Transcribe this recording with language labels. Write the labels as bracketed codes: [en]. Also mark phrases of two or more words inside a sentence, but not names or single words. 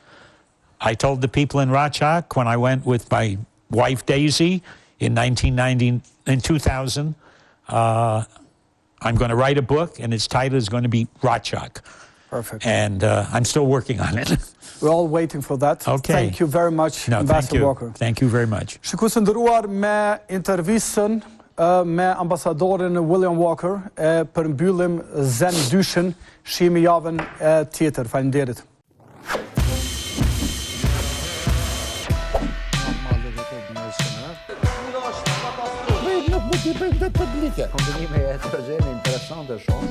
[en] I told the people in Rachak when I went with my wife Daisy in 2000, I'm going to write a book, and its title is going to be Rachak. Perfect. And I'm still working on it. We're all waiting for that. Okay. Thank you very much, Ambassador Walker. Thank you very much. [sq] Shikues nderuar, me intervistën me ambasadorin William Walker përmbyllim ZEN 2-shën, shihemi javën tjetër. Faleminderit. Kombinimi e heterogeni interesante shumë.